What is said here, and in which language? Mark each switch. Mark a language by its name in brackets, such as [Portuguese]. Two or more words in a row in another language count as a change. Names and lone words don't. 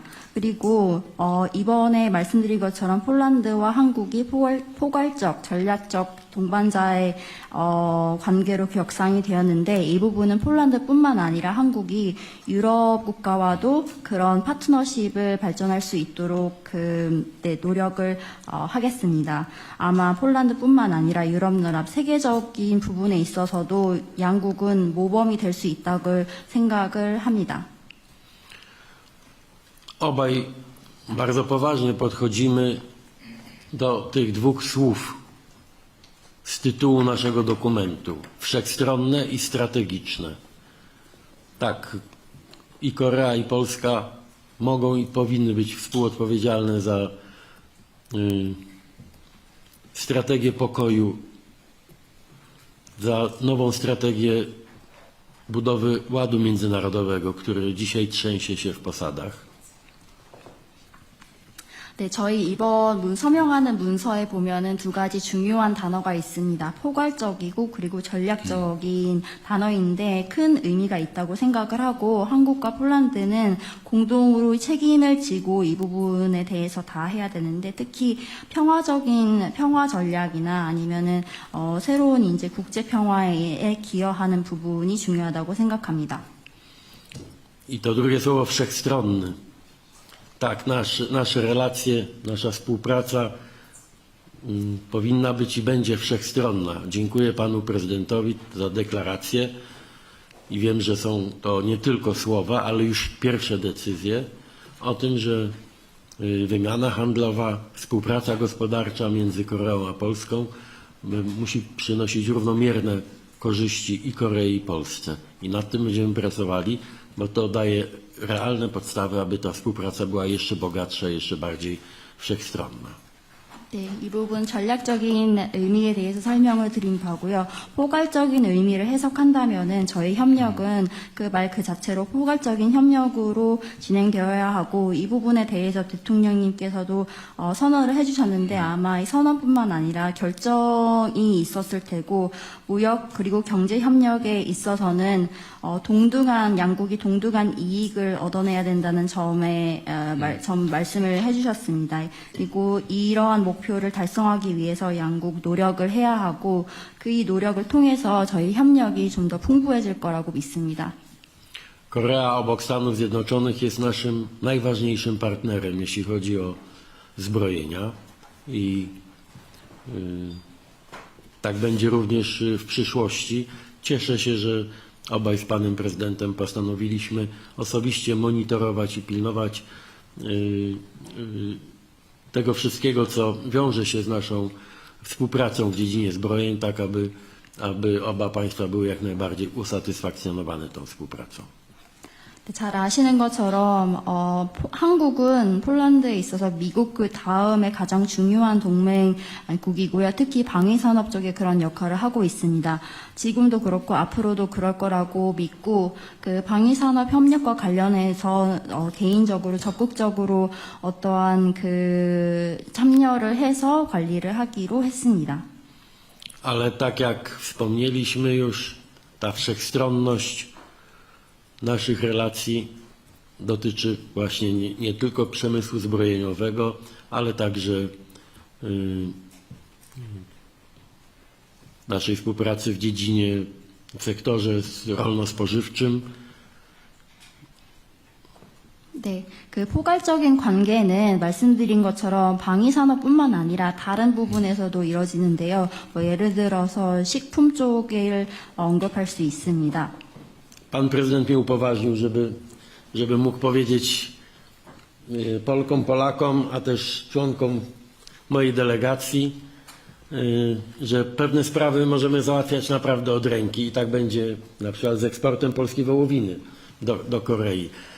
[Korean] 그리고 이번에 말씀드린 것처럼 폴란드와 한국이 포괄적, 전략적 동반자의 관계로 격상이 되었는데 이 부분은 폴란드뿐만 아니라 한국이 유럽 국가와도 그런 파트너십을 발전할 수 있도록 노력을 하겠습니다. 아마 폴란드뿐만 아니라 유럽연합 세계적인 부분에 있어서도 양국은 모범이 될 수 있다고 생각을 합니다. [Polish] Obaj bardzo poważnie podchodzimy do tych dwóch słów z tytułu naszego dokumentu. Wszechstronne i strategiczne. Tak, i Korea, i Polska mogą i powinny być współodpowiedzialne za strategię pokoju, za nową strategię budowy ładu międzynarodowego, który dzisiaj trzęsie się w posadach. [Korean] 네, 저희 이번 서명하는 문서에 보면은 두 가지 중요한 단어가 있습니다. 포괄적이고 그리고 전략적인 단어인데 큰 의미가 있다고 생각을 하고 한국과 폴란드는 공동으로 책임을 지고 이 부분에 대해서 다 해야 되는데 특히 평화 전략이나 아니면은 새로운 이제 국제 평화에 기여하는 부분이 중요하다고 생각합니다. [Polish] I to drugie słowo wszechstronny. Tak, nasze relacje, nasza współpraca powinna być i będzie wszechstronna. Dziękuję panu prezydentowi za deklarację i wiem, że są to nie tylko słowa, ale już pierwsze decyzje o tym, że wymiana handlowa, współpraca gospodarcza między Koreą a Polską musi przynosić równomierne korzyści i Korei, i Polsce. I nad tym będziemy pracowali, bo to daje realne podstawy, aby ta współpraca była jeszcze bogatsza, jeszcze bardziej wszechstronna. [Korean] 네, 이 부분 전략적인 의미에 대해서 설명을 드린 바고요. 포괄적인 의미를 해석한다면은 저희 협력은 그 말 그 자체로 포괄적인 협력으로 진행되어야 하고 이 부분에 대해서 대통령님께서도 선언을 해주셨는데 아마 이 선언뿐만 아니라 결정이 있었을 테고 무역 그리고 경제 협력에 있어서는 양국이 동등한 이익을 얻어내야 된다는 점에 말씀을 해주셨습니다. 그리고 이러한 목표를 달성하기 위해서 양국 노력을 해야 하고 그 이 노력을 통해서 저희 협력이 좀 더 풍부해질 거라고 믿습니다. [Polish] Korea obok Stanów Zjednoczonych jest naszym najważniejszym partnerem, jeśli chodzi o zbrojenia i tak będzie również w przyszłości. Cieszę się, że obaj z panem prezydentem postanowiliśmy osobiście monitorować i pilnować tego wszystkiego, co wiąże się z naszą współpracą w dziedzinie zbrojeń, tak aby oba państwa były jak najbardziej usatysfakcjonowane tą współpracą. [Korean] 잘 아시는 것처럼 한국은 폴란드에 있어서 미국 그 다음에 가장 중요한 동맹국이고요. 특히 방위산업 쪽에 그런 역할을 하고 있습니다. 지금도 그렇고 앞으로도 그럴 거라고 믿고 그 방위산업 협력과 관련해서 개인적으로 적극적으로 어떠한 그 참여를 해서 관리를 하기로 했습니다. [Polish] Ale tak jak wspomnieliśmy już, ta wszechstronność naszych relacji dotyczy właśnie nie tylko przemysłu zbrojeniowego, ale także naszej współpracy w dziedzinie, w sektorze rolno-spożywczym. [Korean] 네, 그 포괄적인 관계는 말씀드린 것처럼 방위산업뿐만 아니라 다른 부분에서도 이루어지는데요. 예를 들어서 식품 쪽을 언급할 수 있습니다. [Polish] Pan prezydent mnie upoważnił, żeby mógł powiedzieć Polkom, Polakom, a też członkom mojej delegacji, że pewne sprawy możemy załatwiać naprawdę od ręki i tak będzie na przykład z eksportem polskiej wołowiny do Korei.